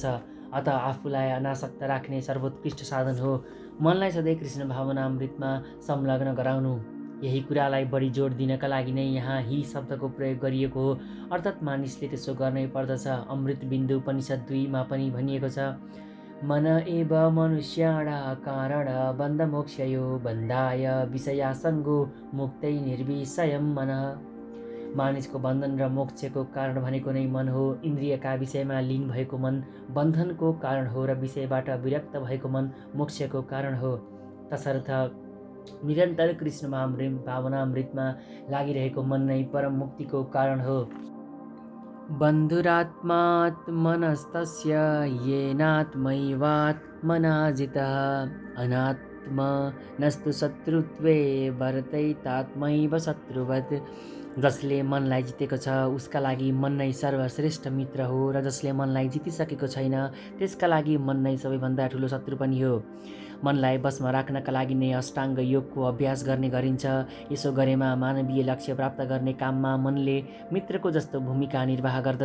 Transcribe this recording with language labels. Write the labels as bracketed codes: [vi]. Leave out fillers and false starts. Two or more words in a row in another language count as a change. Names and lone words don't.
[ne] अतः आफूलाई अनासक्त राख्ने सर्वोत्कृष्ट साधन हो मनलाई सधैँ कृष्ण भावनामृतमा संलग्न गराउनु। यही कुरालाई बढी जोड दिनका लागि नै यहाँ ही शब्दको प्रयोग गरिएको हो, अर्थात् मानिसले त्यसो गर्नै पर्दछ। अमृत बिन्दु उपनिषद 2 मा पनि भनिएको छ, [sa] मन एव मनुष्याणां कारण बन्धमोक्षयो, बन्धाय विषयासङ्गो मुक्तै निर्विषयं मनः। [ne] मानिसको बन्धन र मोक्षको कारण भनेको नै मन हो। इन्द्रियका विषयमा लीन भएको मन बन्धनको कारण हो र विषयबाट विरक्त भएको मन मोक्षको कारण हो। तसर्थ निरन्तर कृष्ण भावनामृतमा लागिरहेको मन नै परम मुक्तिको कारण हो। [sa] बन्धुरात्मात्मनस्तस्य येनात्मैवात्मना जितः, नस्तु शत्रुत्वे भरतैतात्मैव शत्रुवत्। [ne] जसले मनलाई जितेको छ उसका लागि मन नै सर्वश्रेष्ठ मित्र हो, र जसले मनलाई जितिसकेको छैन त्यसका लागि मन नै सबैभन्दा ठुलो शत्रु पनि हो। मनलाई बसमा राख्नका लागि नै अष्टाङ्ग योगको अभ्यास गर्ने गरिन्छ। यसो गरेमा मानवीय लक्ष्य प्राप्त गर्ने काममा मनले मित्रको जस्तो भूमिका निर्वाह गर्दछ।